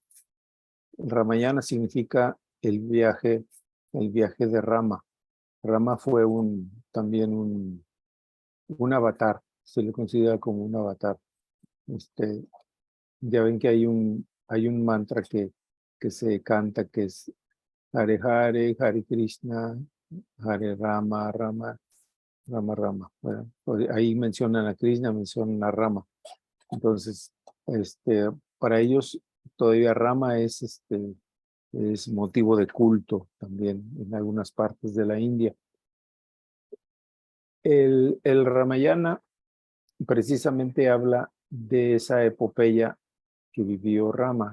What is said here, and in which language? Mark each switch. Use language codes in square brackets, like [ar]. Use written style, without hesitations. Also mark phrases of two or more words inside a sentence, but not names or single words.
[es] El Ramayana significa el viaje de Rama. Rama fue también un avatar, se le considera como un avatar. Este, ya ven que hay un mantra que se canta que es Hare Hare, Hare Krishna, Hare Rama, Rama, Rama, Rama. Bueno, pues ahí mencionan a Krishna, mencionan a Rama. Entonces, para ellos todavía Rama es motivo de culto también en algunas partes de la India. El Ramayana precisamente habla de esa epopeya que vivió Rama.